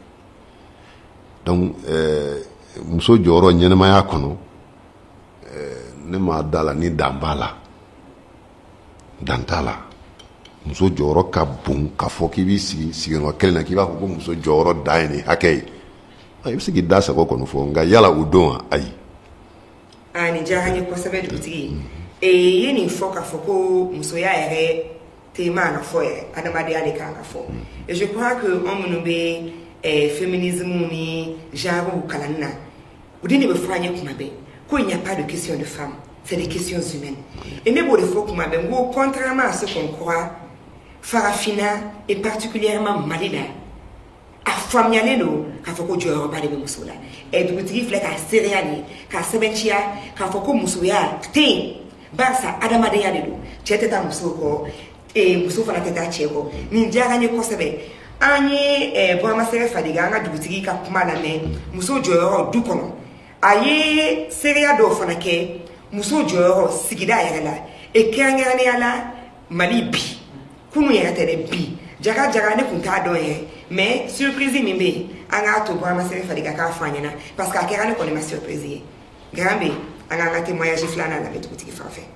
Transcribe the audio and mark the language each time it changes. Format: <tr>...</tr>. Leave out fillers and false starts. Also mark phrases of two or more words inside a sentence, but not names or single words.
<bm>donc muso jɔyɔrɔ ɲɛnɛmaya kɔnɔ ne ma da la ni dan b'a la dan t'a la muso jɔyɔrɔ ka bon k'a fɔ k'i b'i sigi sigiyɔrɔ kelen na k'i b'a fɔ ko muso jɔyɔrɔ dan ye nin hakɛ ye i bɛ se k'i da sago kɔni fɔ nka yala o don wa ayi. Nin diyara n ye kosɛbɛ dugutigi ye nin fɔ k'a fɔ ko musoya yɛrɛ tɛ maa na fɔ yɛrɛ adamadenya de kan ka fɔ</bm> <fr>et je crois que</fr> <bm>an minnu bɛ féminisme ni genre kalanni na o de bɛ fɔ an ye kuma bɛɛ ko</bm> <fr>il n'y a pas de question de femme c'est des questions humaines</fr> <bm>et ne b'o de fɔ kuma bɛɛ n ko</bm> <fr>contrairement à ce qu'on croit</fr> <bm>farafina</bm> <fr>et particulièrement</fr> <bm>Mali la a faamuyalen don k'a fɔ ko jɔyɔrɔba de bɛ muso la dugutigi filɛ k'a seereya de k'a sɛbɛnciya k'a fɔ ko musoya tɛ yen barisa adamadenya de don cɛ tɛ taa muso kɔ muso fana tɛ taa cɛ kɔ nin diyara n ye kosɛbɛ an ye Bɔrɔmasɛgɛ Fadiga an ka dugutigi ka kuma lamɛn muso jɔyɔrɔ du kɔnɔ a ye seereya dɔw fana kɛ muso jɔyɔrɔ sigida yɛrɛ la kɛrɛnkɛrɛnnenya la Mali bi kunun yɛrɛ tɛ dɛ bi jaga ne kun t'a dɔn yɛrɛ</bm> <fr>mais surprise</fr> <bm>min bɛ yen an k'a to Bɔrɔmasɛgɛ Fadiga k'a fɔ an ɲɛna</bm> <fr>parce que</fr> <bm>a kɛra ne kɔni ma surprise ye garan bɛ an k'an ka témoignage filanan lamɛn dugutigi fan fɛ.</bm>